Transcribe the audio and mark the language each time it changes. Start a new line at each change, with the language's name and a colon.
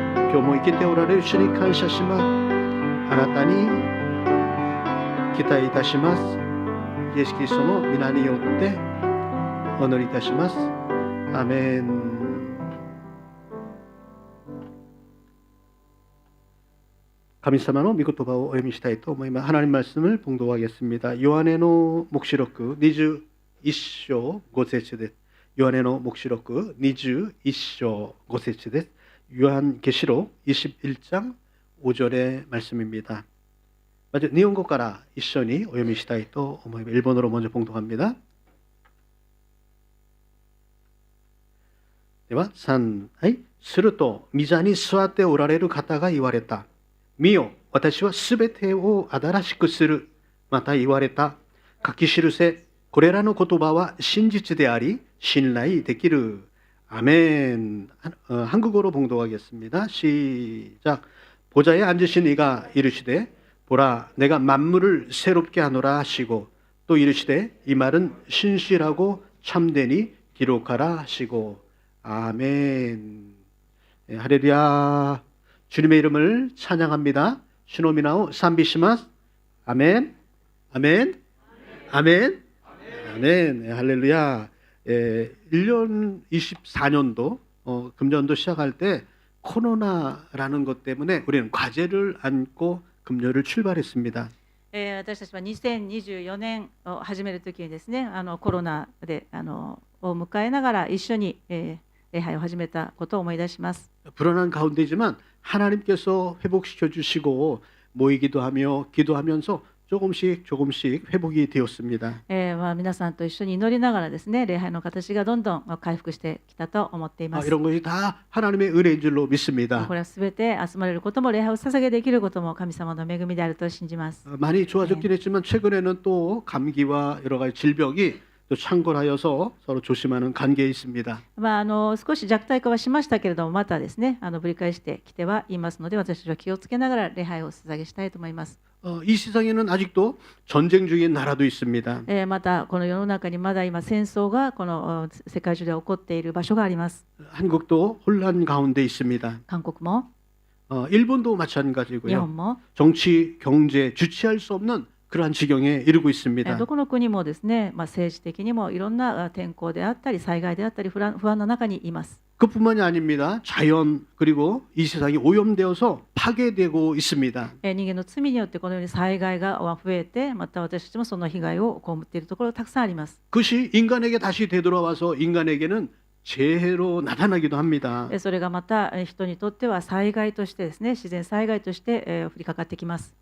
Japanese: 今日も生きておられる主に感謝します。あなたに期待いたします。イエス・キリストの皆によってお祈りいたします。アメン。神様の御言葉をお読みしたいと思います。
Korean: 하나님 말씀을 봉독하겠습니다. 요한의 목시록
Japanese: 21章 5節です。
Korean: 요한의 목시록
Japanese: 21章 5節です。
Korean: 요한계시록 21장 5절의 말씀입니다. 먼저 일본어
Japanese: から一緒にお読みしたいと思います。
Korean: 일본어로 먼저 봉독합니다.
Japanese: では3、はい。すると御座に座っておられる方が言われた。見よ、私はすべてを新しくする。また言われた。書き記せ、これらの言葉は真実であり信頼できる。
Korean: 아멘. 한국어로 봉독하겠습니다. 시작. 보좌에 앉으신 이가 이르시되 보라, 내가 만물을 새롭게 하노라 하시고, 또 이르시되 이 말은 신실하고 참되니 기록하라 하시고. 아멘. 네, 할렐루야. 주님의 이름을 찬양합니다.
Japanese: 시노미나오 산비시마스.
Korean: 아멘. 아멘. 아멘. 아멘. 네, 할렐루야. 1년 24년도 금년도 시작할 때 코로나라는 것 때문에 우리는 과제를 안고 금년을 출발했습니다.
Japanese: 私たちは2024年を始めるときにですね、コロナでを迎えながら一緒に、礼拝を始めたことを思い出します。
Korean: 불안한 가운데지만 하나님께서 회복시켜 주시고 모이기도 하며 기도하면서 조금씩 회복이 되었습니다.
Japanese: 皆さんと一緒に祈りながらですね、礼拝の形がどんどん回復してきたと思っています。
Korean: 이런 것이 다 하나님의 은혜인 줄로 믿습니다.
Japanese: これはすべて集まれることも礼拝を捧げできることも神様の恵みであると信じます。
Korean: 많이 좋아졌긴 했지만 최근에는 또 감기와 여러 가지 질병이 또 창궐하여서 서로 조심하는 관계에 있습니다.
Japanese: 少し弱体化はしましたけれども、またですね、ぶり返してきてはいますので、私たちは気をつけながら礼拝を捧げしたいと思います。
Korean: 이 세상에는 아직도 전쟁 중인 나라도 있습니다.
Japanese: またこの世の中にまだ今戦争がこの世界中で起こっている場所があります。
Korean: 한국도 혼란 가운데 있습니다.
Japanese: 韓国も
Korean: 일본도
Japanese: 日
Korean: 마찬가지고요.
Japanese: 本も
Korean: 정치, 경제 주체할 수 없는 그러한 지경에 이르고 있습니다.
Japanese: どこの国もですね、政治的にもいろんな天候であったり災害であったり不安の中にいます。
Korean: 그뿐만이 아닙니다. 자연 그리고 이 세상이 오염되어서 파괴되고 있습니다.
Japanese: 人間の罪によってこのように災害が増えて、また私たちもその被害を被っているところがたくさんあります。
Korean: 그것이 인간에게 다시 되돌아와서 인간에게는 재해로 나타나기도 합니다.
Japanese: それがまた人にとっては災害としてですね、自然災害として降りかかってきます。